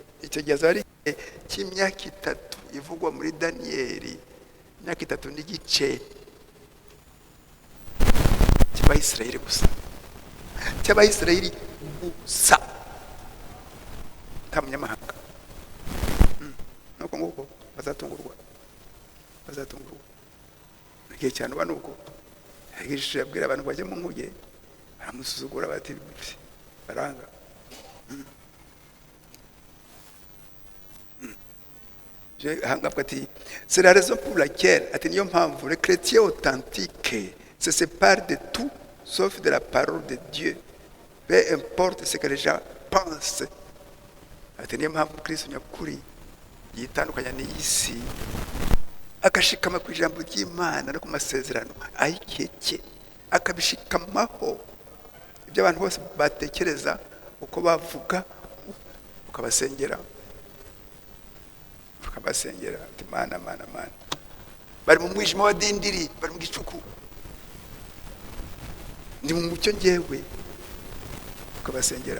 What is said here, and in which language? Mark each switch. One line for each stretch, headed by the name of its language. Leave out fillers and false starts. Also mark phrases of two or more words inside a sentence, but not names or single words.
Kinyarwanda: Icyo gihe azaba ari igihe cy'imyaka 3 ivugwa muri Daniyeli, imyaka 3 n'igice cy'Abayisiraheli gusa, cy'Abayisiraheli gusa, nta munyamahanga. Nuko nguko bazatungurwa igihe cyane uba nuko yigishije abwira abantu bajya mu nkuge, baramusuzugura bati baranga.
French: C'est la raison pour laquelle
Kinyarwanda: niyo mpamvu
French: les chrétiens authentiques se séparent de tout sauf de la parole de Dieu, peu importe ce que les gens pensent.
Kinyarwanda: Niyo mpamvu Kristo nyakuri yitandukanya n'isi, akashikama ku ijambo ry'Imana no ku masezerano ayikeke, akabishikamaho ibyo abantu bose batekereza uko bavuga, ukabasengera ati mana bari mu mwijima wa dindiri, bari mu gicuku, ndi mu mucyo njyewe, ukabasengera.